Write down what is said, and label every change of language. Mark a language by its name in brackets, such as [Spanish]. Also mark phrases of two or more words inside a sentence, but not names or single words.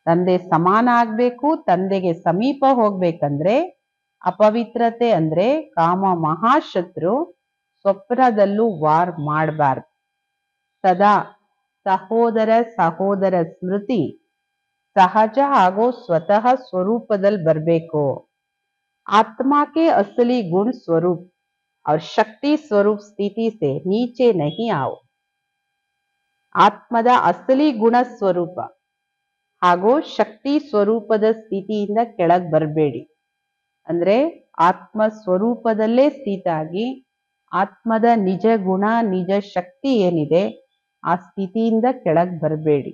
[Kannada] ತಂದೆ ಸಮಾನ ಆಗ್ಬೇಕು, ತಂದೆಗೆ ಸಮೀಪ ಹೋಗ್ಬೇಕಂದ್ರೆ ಅಪವಿತ್ರತೆ ಅಂದ್ರೆ ಕಾಮ ಮಹಾಶತ್ರು ಸ್ವಪ್ನದಲ್ಲೂ ವಾರ್ ಮಾಡಬಾರ್ದು. ಸದಾ ಸಹೋದರ ಸಹೋದರ ಸ್ಮೃತಿ ಸಹಜ ಹಾಗೂ ಸ್ವತಃ ಸ್ವರೂಪದಲ್ಲಿ ಬರಬೇಕು. [Hindi] आत्मा के असली गुण स्वरूप और शक्ति स्वरूप स्थिति से नीचे नहीं आओ. [Kannada] ಆತ್ಮದ ಅಸಲಿ ಗುಣ ಸ್ವರೂಪ ಹಾಗೂ ಶಕ್ತಿ ಸ್ವರೂಪದ ಸ್ಥಿತಿಯಿಂದ ಕೆಳಗೆ ಬರಬೇಡಿ. ಅಂದ್ರೆ ಆತ್ಮ ಸ್ವರೂಪದಲ್ಲೇ ಸ್ಥಿತ ಆಗಿ ಆತ್ಮದ ನಿಜ ಗುಣ ನಿಜ ಶಕ್ತಿ ಏನಿದೆ ಆ ಸ್ಥಿತಿಯಿಂದ ಕೆಳಗೆ ಬರಬೇಡಿ.